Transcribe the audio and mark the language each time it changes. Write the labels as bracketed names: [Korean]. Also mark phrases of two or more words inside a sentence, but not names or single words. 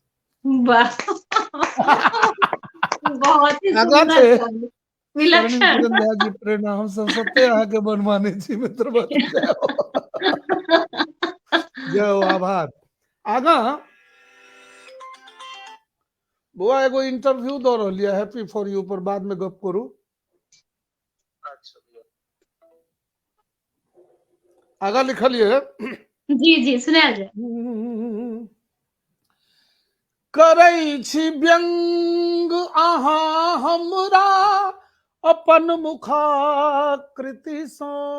[Maithili] वाह बहुत ही आगा सुंदर छै शब्द, स्वर्णिम विलक्षण। किरण झा जी प्रेरणा हम सब सत्ते अहाँके बड़ मानै छी मित्र बन जाओ। जय हो, आभार। आगा बुआ एगो इंटरव्यू दऽ रहल यऽ [English] happy for you [Maithili] पर, बाद में गप करू। आगा लिखल ये जी जी सुनायल जाय। करै छी व्यंग अहाँ हमरा अपन मुखाकृति सँ,